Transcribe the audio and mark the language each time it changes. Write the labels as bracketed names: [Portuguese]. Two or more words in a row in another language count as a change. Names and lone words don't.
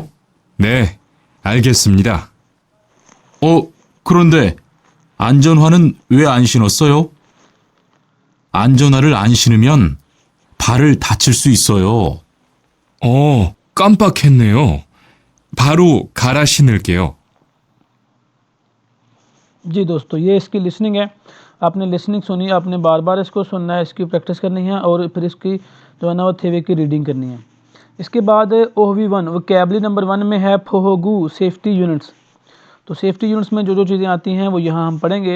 [Korean] 네, 알겠습니다. 그런데 안전화는 왜 안 신었어요? 안전화를 안 신으면 발을 다칠 수 있어요. 깜빡했네요. 바로 갈아 신을게요. [Hindi] जी दोस्तों, ये इसकी लिसनिंग है। आपने लिसनिंग सुनी, आपने बार बार इसको सुनना है, इसकी प्रैक्टिस करनी है और फिर इसकी जो है ना वो थेवे की रीडिंग करनी है। इसके बाद OV1 वोकैबुलरी नंबर 1 में है फोहोगू [English] safety units. [Hindi] तो [English] safety units [Hindi] में जो जो चीज़ें आती हैं वो यहाँ हम पढ़ेंगे।